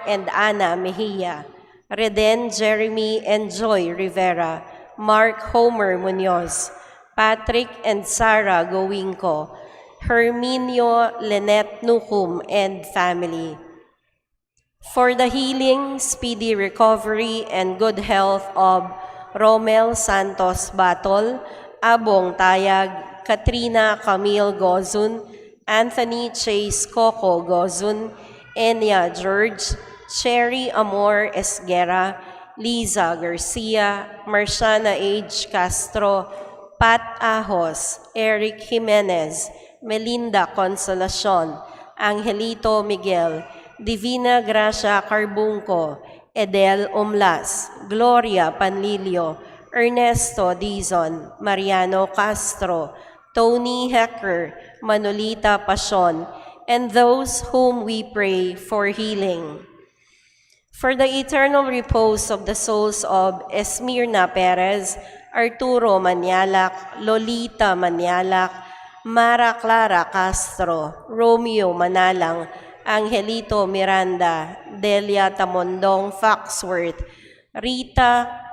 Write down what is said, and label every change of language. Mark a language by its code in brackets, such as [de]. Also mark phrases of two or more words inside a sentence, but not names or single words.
[en] and Ana Mejia, Reden Jeremy and Joy Rivera, Mark Homer Munoz, Patrick and Sarah Gowinco, Herminio Lynette Nukum and family. For the healing, speedy recovery, and good health of Romel Santos Batol, Abong Tayag, Katrina Camille Gozun, Anthony Chase Coco Gozun, Enya George, Sherry Amor Esguera, Liza Garcia, Marciana H. Castro, Pat Ahos, Eric Jimenez, Melinda Consolacion, Angelito Miguel, Divina Gracia Carbunco, Edel Umlas, Gloria Panlilio, Ernesto Dizon, Mariano Castro, Tony Hecker, Manolita Pasion, and those whom we pray for healing. For the eternal repose of the souls of Esmirna Perez, Arturo Manialac, Lolita Manialac, Mara Clara Castro, Romeo Manalang, Angelito Miranda, Delia Tamondong Foxworth, Rita